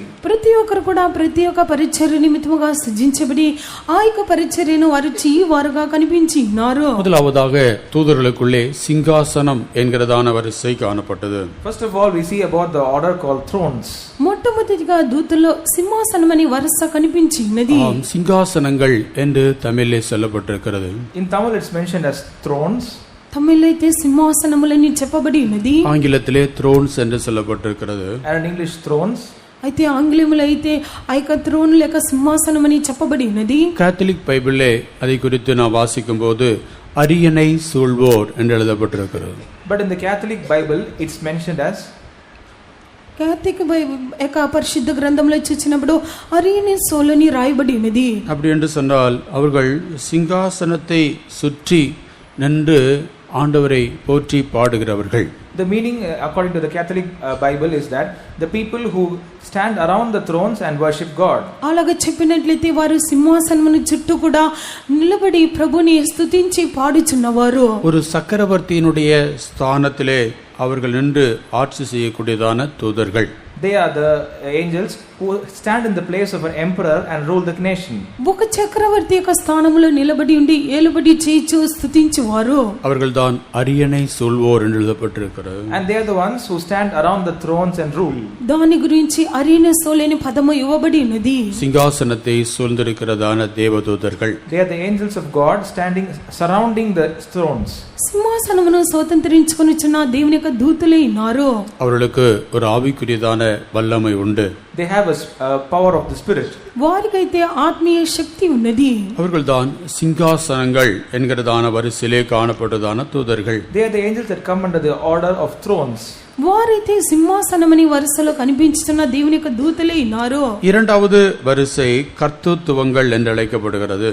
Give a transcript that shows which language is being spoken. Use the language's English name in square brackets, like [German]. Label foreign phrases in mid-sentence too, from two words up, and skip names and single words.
[Telugu] ప్రతి ఒక్కరు కూడా ప్రతి ఒక్క పరిచర్య నిమిత్తముగా సృజించబడి ఆ యొక్క పరిచర్యను వారు చేయవారుగా కనిపించి ఉన్నారు. [Tamil] முதலாவதாக தூதர்களுக்குள்ளே சிங்காசனம் என்கிறதான வரிசை காணப்பட்டது. [English] First of all we see about the order called thrones. [Telugu] మొట్టమొదటిగా దూతల్లో సింహాసనం అని వరుస కనిపించినది. [Tamil] சிங்காசனங்கள் என்று தமிழிலே சொல்லப்பட்டிருக்கிறது. [English] In Tamil it's mentioned as thrones. [Telugu] తమిళైతే సింహాసనములని చెప్పబడి ఉన్నది. [Tamil] ஆங்கிலத்திலே thrones என்று சொல்லப்பட்டிருக்கிறது. [English] And in English thrones. [Telugu] అయితే ఆంగ్లంలో అయితే ఆ యొక్క థ్రోన్ లేక సింహాసనం అని చెప్పబడి ఉన్నది. [Tamil] கேத்தலிக் பைபிளிலே அதை குறித்து நான் வாசிக்கும் போது அரியணை சூழ்வோர் என்று எழுதப்பட்டிருக்கிறது. [English] But in the Catholic Bible it's mentioned as [Telugu] కేథలిక్ యొక్క పరిశుద్ధ గ్రంథంలో చూసినప్పుడు అరియణை సోలని రాయబడి ఉన్నది. [Tamil] அப்படி என்று சொன்னால் அவர்கள் சிங்காசனத்தை சுற்றி நின்று ஆண்டவரை போற்றி பாடுகிறவர்கள். [English] The meaning according to the Catholic Bible is that the people who stand around the thrones and worship God. [Telugu] అలాగా చెప్పినట్లయితే వారు సింహాసనమును చుట్టూ కూడా నిలబడి ప్రభుని స్తుతించి పాడుచున్నవారు. [Tamil] ஒரு சக்கரவர்த்தியினுடைய ஸ்தானத்திலே அவர்கள் நின்று ஆட்சி செய்யக்கூடியதான தூதர்கள். [English] They are the angels who stand in the place of an emperor and rule the nation. [Telugu] ఒక చక్రవర్తి యొక్క స్థానములో నిలబడి ఉండి ఏలుబడి చేయించు స్తుతించువారు. [Tamil] அவர்கள்தான் அரியணை சூழ்வோர் என்று எழுதப்பட்டிருக்கிறது. [English] And they are the ones who stand around the thrones and rule. [Telugu] దాని గురించి అరియణை సోలని పదము ఇవ్వబడి ఉన్నది. [Tamil] சிங்காசனத்தை சூழ்ந்திருக்கிறதான தேவதூதர்கள். [English] They are the angels of God standing surrounding the thrones. [Telugu] సింహాసనమును స్వతంత్రించుకొనిచున్న దేవుని యొక్క దూతలే ఉన్నారు. [Tamil] அவர்களுக்கு ஒரு ஆவிக்குரியதான வல்லமை உண்டு. [English] They have a power of the spirit. [Telugu] వారికైతే ఆత్మీయ శక్తి ఉన్నది. [Tamil] அவர்கள்தான் சிங்காசனங்கள் என்கிறதான வரிசையிலே காணப்பட்டதான தூதர்கள். [English] They are the angels that come under the order of thrones. [Telugu] వారైతే సింహాసనమని వరుసలో కనిపించుతున్న దేవుని యొక్క దూతలే ఉన్నారు. [Tamil] இரண்டாவது வரிசை கர்த்தத்துவங்கள் என்று அழைக்கப்படுகிறது.